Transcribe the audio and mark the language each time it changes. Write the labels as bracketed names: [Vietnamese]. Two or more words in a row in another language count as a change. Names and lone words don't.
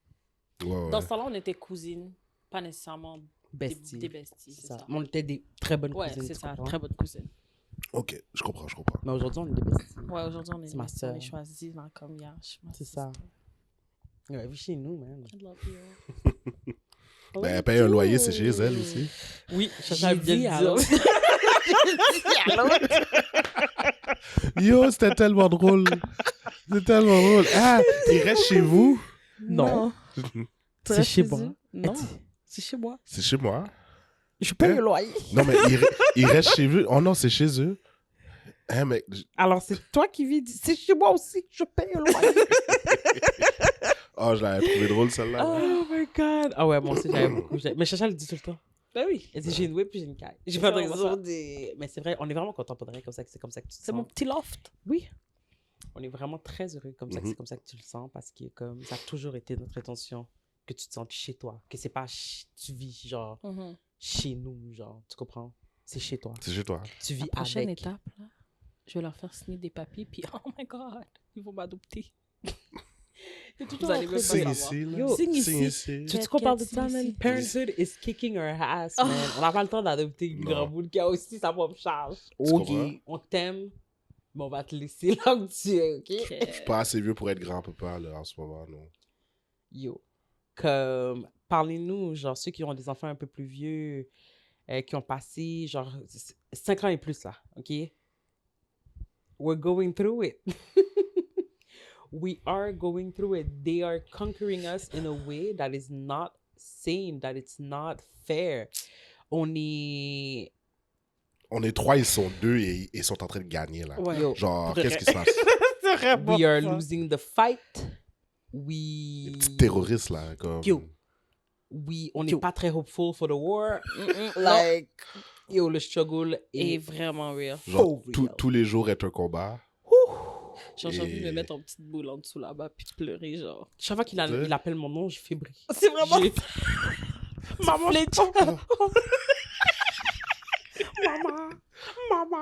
[French] Ouais, ouais. Dans ce temps-là, on était cousines. pas nécessairement Bestie. des besties, c'est ça. Mais on était des très bonnes Ouais, cousines. c'est tu ça, comprends? très bonne cousine. Ok, je comprends. Mais aujourd'hui, on est des besties. Ouais, aujourd'hui, C'est ma sœur. on est choisis là, comme hier. C'est ça. Ouais, vis chez nous, man. [English] I love you. [French] Ben, elle paye un loyer, c'est chez elle aussi. Oui, J'ai dit à l'autre. Yo, c'était tellement drôle. C'était tellement drôle. Ah, il reste chez vous? Non. Tu C'est restes chez eux? moi. Non, c'est chez moi. C'est chez moi. Je paye Hein? le loyer. Non, mais il reste chez vous. Oh non, c'est chez eux. Hein, mec. Alors, c'est toi qui vis. C'est chez moi aussi. Je paye le loyer. Oh, je l'avais trouvé drôle, celle-là. [English] Oh my God. [French] Ah ouais, moi aussi, j'avais beaucoup. Mais Chacha le dit tout le temps. Ben oui. Elle dit j'ai une whip puis j'ai une caille. J'ai C'est pas de ça, on va raison. faire. Mais c'est vrai, on est vraiment content pour de vrai comme ça que c'est comme ça que tu te C'est sens. mon petit loft. Oui. On est vraiment très heureux comme ça que Mhm. c'est comme ça que tu le sens parce que comme ça a toujours été notre intention que tu te sentes chez toi, que c'est pas tu vis genre chez nous, genre, tu comprends? C'est chez toi. C'est chez toi. Tu vis La prochaine avec. étape, là, je vais leur faire signer des papiers, puis [English] oh my God, [French] ils vont m'adopter. Vous allez même pas Signe savoir. ici, là. Yo, signe Signe ici. ici. Tu sais qu'on parle de ça, Ici. man? [English] Parenthood is kicking our ass, man. [French] On n'a pas le temps d'adopter une Non. grande boule qui a aussi sa propre charge. Tu Ok, comprends? on t'aime, mais on va te laisser là où tu es, ok? Je suis pas assez vieux pour être grand-papa, là, en ce moment, non. Yo, comme, parlez-nous, genre, ceux qui ont des enfants un peu plus vieux, qui ont passé, genre, 5 ans et plus, là, ok? [English] We're going through it. We are going through it. They are conquering us in a way that is not sane, that it's not fair. [French] On est... On est 3, ils sont 2 et ils sont en train de gagner, là. Ouais. Yo, Genre, Vrai. qu'est-ce qui se passe? C'est vraiment [English] we are [French] ça. [English] losing the fight. [French] Les We... petits terroristes, là, comme... Yo. On n'est Yo. pas très [English] hopeful for the war. [French] Non. Like, yo, le struggle Et est vraiment real. Genre, for tous- real. tous les jours est un combat. Genre, j'ai envie de me Et- mettre en petite boule en dessous là-bas, puis de pleurer, genre. Chaque fois qu'il Ouais. il appelle mon nom, je fébrile. C'est vraiment J'ai- Maman, Fletch. maman, maman.